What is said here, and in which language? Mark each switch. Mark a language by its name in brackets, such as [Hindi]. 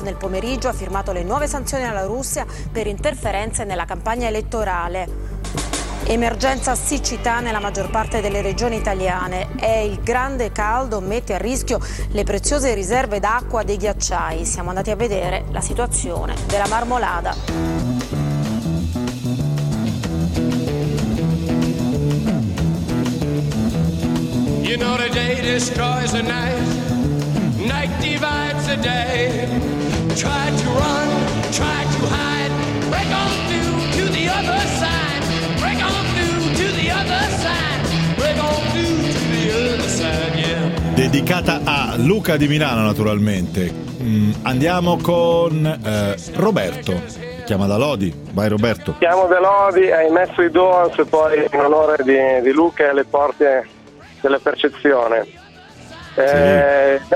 [Italian] Nel pomeriggio ha firmato le nuove sanzioni alla Russia per interferenze nella campagna elettorale. Emergenza siccità nella maggior parte delle regioni italiane. È il grande caldo, mette a rischio le preziose riserve d'acqua dei ghiacciai. Siamo andati a vedere la situazione della Marmolada. [English] You know the day destroys the night, night divides the day. Try to run, try to hide, break on through to the other side. Break on through to the other side. Break on through to the other side, yeah. [Italian] Dedicata a Luca di Milano, naturalmente. Andiamo con Roberto. Chiama da Lodi, vai Roberto. Chiamo da Lodi, hai messo i Doors e poi in onore di Luca alle porte della percezione. Sì.